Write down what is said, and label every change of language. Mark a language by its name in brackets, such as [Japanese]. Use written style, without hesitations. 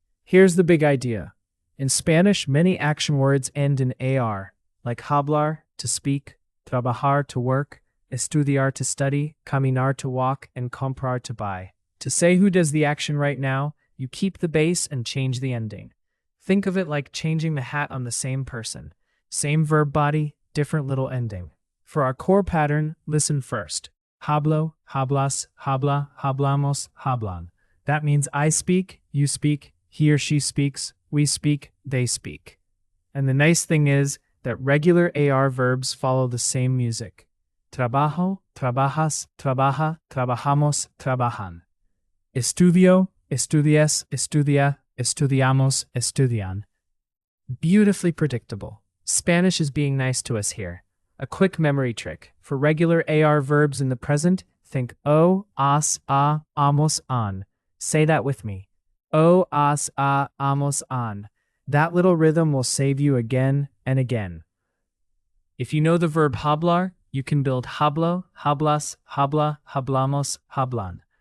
[English] Here's the big idea. In Spanish, many action words end in AR, like hablar, to speak, trabajar, to work, estudiar, to study, caminar, to walk, and comprar, to buy. To say who does the action right now, you keep the base and change the ending. Think of it like changing the hat on the same person. Same verb body, different little ending. For our core pattern, listen first. [Spanish] Hablo, hablas, habla, hablamos, hablan. [English] That means I speak, you speak, he or she speaks, we speak, they speak. And the nice thing is that regular AR verbs follow the same music. [Spanish] Trabajo, trabajas, trabaja, trabajamos, trabajan. Estudio, estudias, estudia, estudiamos, estudian. [English] Beautifully predictable. Spanish is being nice to us here. A quick memory trick. For regular AR verbs in the present, think o, as, a, amos, an. Say that with me. [Spanish] O, as, a, amos, an. [English] That little rhythm will save you again and again. If you know the verb hablar, you can build hablo, hablas, habla, hablamos, hablan.